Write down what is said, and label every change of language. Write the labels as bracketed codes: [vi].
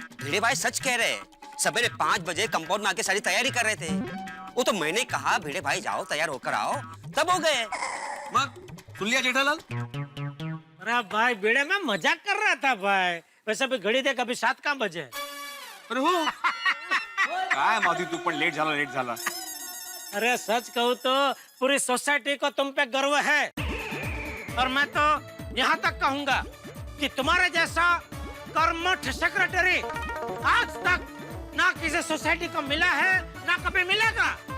[hi] भिड़े भाई सच कह रहे हैं, सवेरे 5 बजे कंपाउंड में आके सारी तैयारी कर रहे थे। वो तो मैंने कहा भिड़े भाई जाओ तैयार होकर आओ, तब हो गए। सुन लिया जेठालाल? अरे भाई बेड़े में मजाक कर रहा था भाई। वैसे भी घड़ी देख, अभी 7 का बजे। [mr] अरे हो काय माधवी, तू पण लेट झाला। [hi] अरे सच कहूँ तो पूरी सोसाइटी को तुम पे गर्व है, और मैं तो यहाँ तक कहूँगा कि तुम्हारे जैसा कर्मठ सेक्रेटरी आज तक ना किसी सोसाइटी को मिला है, ना कभी मिलेगा।